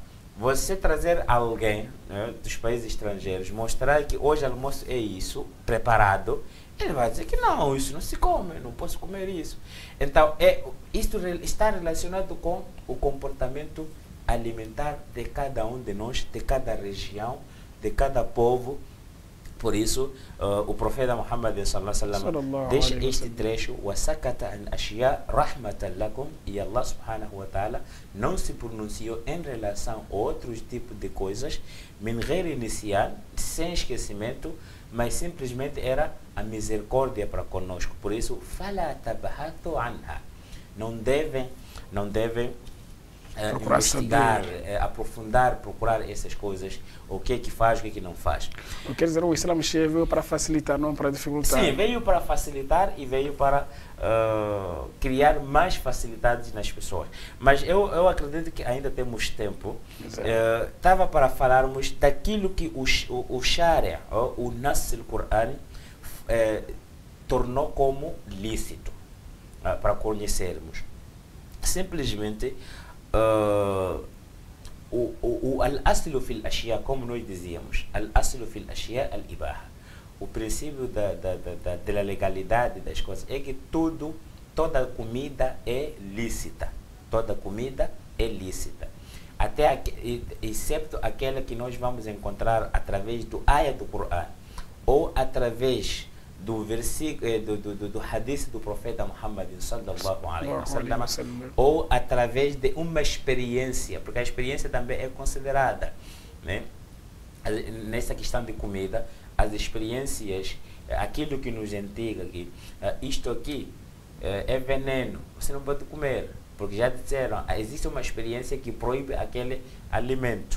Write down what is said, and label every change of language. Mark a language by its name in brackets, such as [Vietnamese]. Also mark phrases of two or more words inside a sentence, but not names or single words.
[Portuguese] Você trazer alguém, né, dos países estrangeiros, mostrar que hoje almoço é isso, preparado, ele vai dizer que não, isso não se come, não posso comer isso. Então, isto está relacionado com o comportamento alimentar de cada um de nós, de cada região, de cada povo. Por isso, o profeta Muhammad [Arabic] صلى الله عليه وسلم [Portuguese] deixa este trecho: [Arabic] "وسكت عن أشياء رحمة لكم", [Portuguese] e [Arabic] الله سبحانه وتعالى [Portuguese] não se pronunciou em relação a outros tipos de coisas, [Arabic] من غير نسيان, [Portuguese] sem esquecimento, mas simplesmente era a misericórdia para conosco. Por isso, [Arabic] فلا تبحثوا عنها, [Portuguese] não devem investigar, aprofundar, procurar essas coisas, o que é que faz, o que é que não faz. Quer dizer, o Islã veio para facilitar, não para dificultar. Sim, veio para facilitar e veio para criar mais facilidades nas pessoas. Mas eu acredito que ainda temos tempo. Estava para falarmos daquilo que o Sharia, o [Arabic] نص القرآن, [Portuguese] tornou como lícito, para conhecermos. [Arabic] Simplesmente, o الأصل في الأشياء, [Portuguese] como nós dizíamos, [Arabic] الأصل في الأشياء الإباحة. [Portuguese] O princípio da legalidade das coisas é que toda comida é lícita. Toda comida é lícita. Até excepto aquela que nós vamos encontrar através do ayah do Coran ou através do versículo do hadith do profeta Muhammad [Arabic] صلى الله عليه وسلم, [Portuguese] ou através de uma experiência, porque a experiência também é considerada, né? Nessa questão de comida, as experiências, aquilo que nos indica que isto aqui é veneno, você não pode comer, porque já disseram, existe uma experiência que proíbe aquele alimento.